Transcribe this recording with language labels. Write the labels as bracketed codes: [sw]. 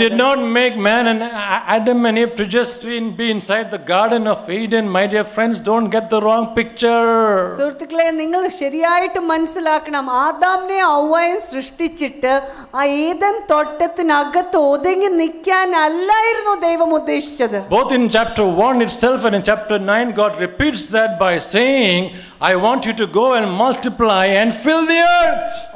[en] did not make man and Adam and Eve to just be inside the Garden of Eden. My dear friends, don't get the wrong picture. [ml] സുഹൃത്തുക്കളെ, നിങ്ങൾ ശരിയായിട്ട് മനസ്സിലാക്കണം. ആദാമിനെ ഹവ്വയും സൃഷ്ടിച്ചിട്ട് ആ Eden തോട്ടത്തിനകത്ത് ഒതുങ്ങി നിൽക്കാനല്ലായിരുന്നു ദൈവം ഉദ്ദേശിച്ചത്. [en] Both in chapter 1 itself and in chapter 9, God repeats that by saying, I want you to go and multiply and fill the earth.